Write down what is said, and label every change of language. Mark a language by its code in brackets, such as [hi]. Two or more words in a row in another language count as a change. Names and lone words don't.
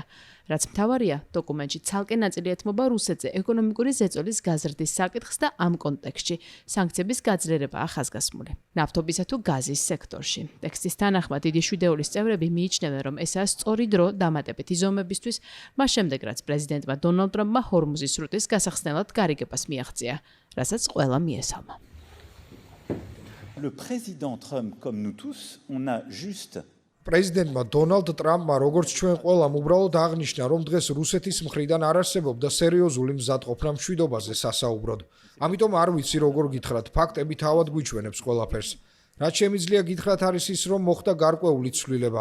[ka] რაც მთავარია, დოკუმენტში ცალკე ნაწილი ეთმობა რუსეთზე ეკონომიკური ზეწოლის გაზრდის საკითხს და ამ კონტექსტში სანქციების გაძლიერებაა ხაზგასმული. ნავთობისა თუ გაზის სექტორში. ტექსტის თანახმად დიდი შვიდეულის წევრები მიიჩნევენ, რომ ესაა სწორი დრო დამატებითი ზომებისთვის, მას შემდეგ რაც პრეზიდენტმა დონალდ ტრამპმა ჰორმუზის სრუტის გასახსნელად გარიგებას მიაღწია, რასაც ყველა მიესალმა. [fr] Le président Trump, comme nous tous, on a juste [ka] პრეზიდენტმა დონალდ ტრამპმა როგორც ჩვენ ყველამ უბრალოდ აღნიშნა, რომ დღეს რუსეთის მხრიდან არ არსებობდა სერიოზული მზადყოფნა მშვიდობაზე სასაუბროდ. ამიტომ არ ვიცი როგორ გითხრათ, ფაქტები თავად გვიჩვენებს ყველაფერს. რაც შემიძლია გითხრათ არის ის, რომ მოხდა გარკვეული ცვლილება.